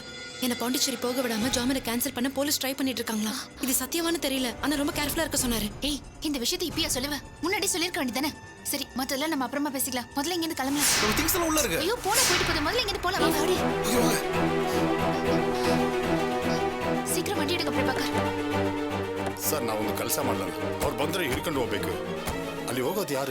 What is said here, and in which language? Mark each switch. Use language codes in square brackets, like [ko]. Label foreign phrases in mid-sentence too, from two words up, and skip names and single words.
[ta] என்ன பாண்டிச்சேரி போக விடாம ஜாமீனை கேன்சல் பண்ண போலீஸ் ட்ரை பண்ணிட்டு இருக்காங்களா? இது சத்தியமானு தெரியல. ஆனா ரொம்ப கேர்ஃபுல்லா இருக்க சொன்னாரு. ஏய், இந்த விஷயத்தை இப்பயா சொல்லுவ? முன்னாடி சொல்லிருக்க வேண்டியதானே? சரி, மத்ததெல்லாம் நம்ம அப்புறமா பேசிக்கலாம். முதல்ல இங்க இருந்து கிளம்பலாம். நம்ம திங்ஸ் எல்லாம் உள்ள இருக்கு. ஐயோ, போன போயிட்டு போகுது. முதல்ல இங்க இருந்து போலாம். வாங்க, ஓடி. சீக்கிரம் வண்டி எடுங்க பிரபாகர். [kn] ಸರ್ ನಾವೊಂದು ಕೆಲಸ ಮಾಡಲ್ಲ. ಅವ್ರು ಬಂದ್ರೆ ಹಿಡ್ಕೊಂಡು ಹೋಗ್ಬೇಕು. ಅಲ್ಲಿ ಹೋಗೋದು ಯಾರು?